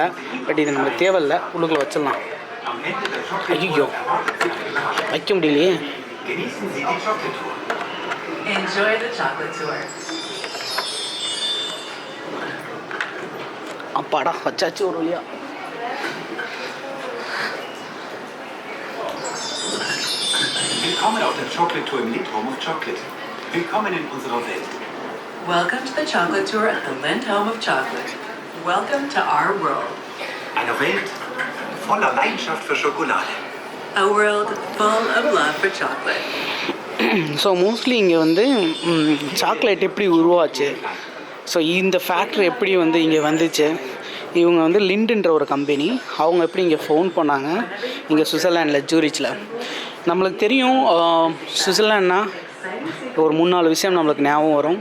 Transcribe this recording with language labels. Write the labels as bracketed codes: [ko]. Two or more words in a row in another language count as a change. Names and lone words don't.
[ta] பட் இது நமக்கு தேவையில்லை, உள்ளுக்குள்ளே வச்சிடலாம். ஐயோ வைக்க முடியலையே. அப்பாடா வச்சாச்சு ஒரு வழியா. [de] Willkommen auf der Chocolate Tour im Lindhome of Chocolate. Willkommen in unserer Welt. [en] Welcome to the Chocolate Tour at the Lindhome of Chocolate. Welcome to our world. [de] Eine Welt voller Leidenschaft für Schokolade. [en] A world full of love for chocolate. so mostly [ta] இங்கே வந்து சாக்லேட் எப்படி உருவாச்சு, ஸோ இந்த ஃபேக்ட்ரி எப்படி வந்து இங்கே வந்துச்சு, இவங்க வந்து லிண்டுன்ற ஒரு கம்பெனி, அவங்க எப்படி இங்கே ஃபோன் பண்ணாங்க இங்கே சுவிட்சர்லாண்டில் ஜூரிச்சில். நம்மளுக்கு தெரியும் சுவிட்சர்லாண்ட்னா ஒரு 3-4 விஷயம் நம்மளுக்கு ஞாபகம் வரும்.